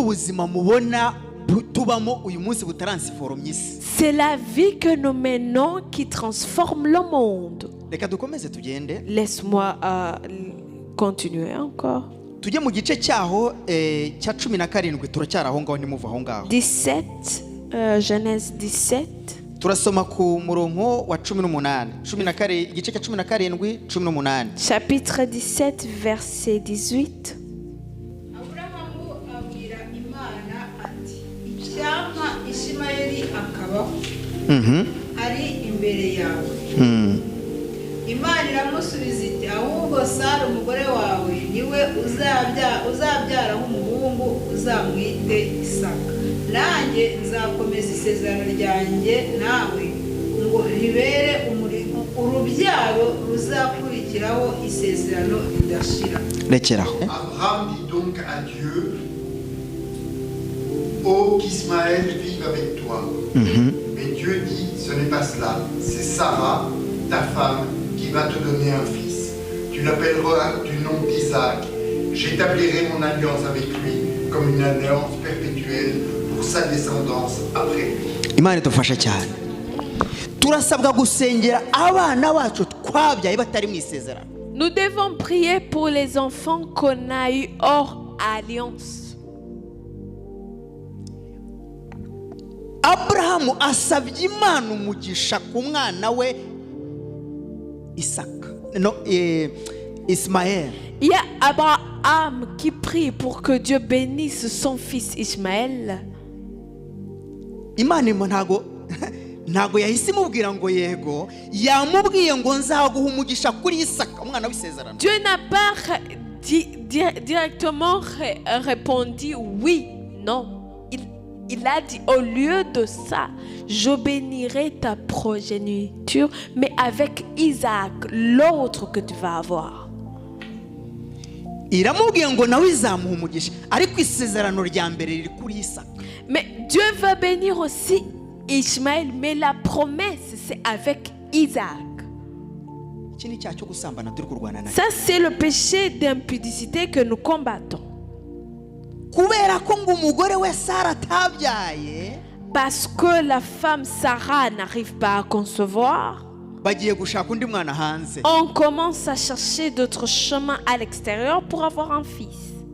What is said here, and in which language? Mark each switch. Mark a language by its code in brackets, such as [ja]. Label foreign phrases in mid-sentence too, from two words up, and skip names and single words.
[fr] C'est la vie que nous menons qui transforme le monde. Laisse-moi continuer encore. 17, Genèse 17. [rw] turasoma ku murongo wa 18 igice cya 17 [fr] chapitre 17 verset 18. [rw] Aburahamu abwira Imana ati icyampa Ishimayeli akabaho ari imbere yawe. Imana iramusubiza iti ahubwo Sara umugore wawe niwe uzabyaraho umuhungu uzamwite Isaka. Nanjye nzakomeza isezerano ryanjye nawe ngo ribere urubyaro ruzakurikiraho isezerano ridashira. [fr] Abraham dit donc à Dieu, oh qu'Ismaël vive avec toi. Mais Dieu dit, ce n'est pas cela, c'est Sarah, ta femme, qui va te donner un fils. Tu l'appelleras du nom d'Isaac. J'établirai mon alliance avec lui comme une alliance perpétuelle pour sa descendance après lui. [rw] Imana idufasha cyane. Turasabwa gusengera abana bacu twabyaye batari mu isezerano. [fr] Nous devons prier pour les enfants qu'on a eu hors alliance. [rw] Abrahamu asabye Imana umugisha ku mwana we Isaac. Ismaël. [fr] Il y a Abraham qui prie pour que Dieu bénisse son fils Ismaël. [rw] Imana ntago yahise imubwira ngo yego, yamubwiye ngo nzaguha umugisha kuri Isaka umwana w'isezerano. [fr] Dieu n'a pas directement répondu oui, non. Il a dit au lieu de ça, je bénirai ta progéniture, mais avec Isaac, l'autre que tu vas avoir. [rw] Iramubwiye ngo nawe izamuha umugisha ariko isezerano rya mbere riri kuri Isaka. [fr] Mais Dieu va bénir aussi Ismaël, mais la promesse c'est avec Isaac. Ça c'est le péché d'impudicité que nous combattons. Parce que la femme Sarah n'arrive pas à concevoir, on commence à chercher d'autres chemins à l'extérieur pour avoir un fils.